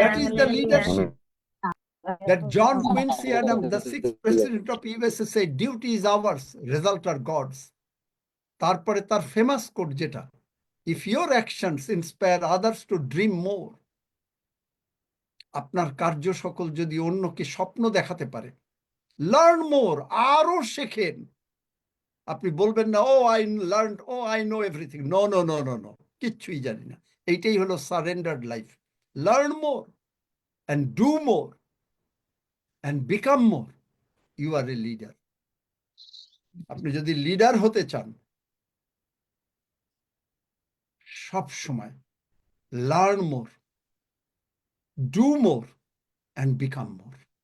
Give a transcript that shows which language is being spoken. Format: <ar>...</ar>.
<en>That is the leadership that John Quincy Adams, the 6th president of USA, said, duty is ours, result are God's.</en> <bn>তারপরে তার famous coat যেটা,</bn> <en>if your actions inspire others to dream more,</en> <bn>আপনার কার্য সকল যদি অন্যকে স্বপ্ন দেখাতে পারে,</bn> <en>learn more,</en> <bn>আরো শেখেন। আপনি বলবেন না,</bn> <en>oh I learn, oh I know everything, no no no no no,</en> <bn>কিচ্ছুই জানি না। এইটাই হলো surrendered life.</bn> <en>Learn more and do more and become more, you are a leader.</en> <bn>আপনি যদি লিডার হতে চান, সব সময়</bn> <en>Learn more, do more and become more.</en>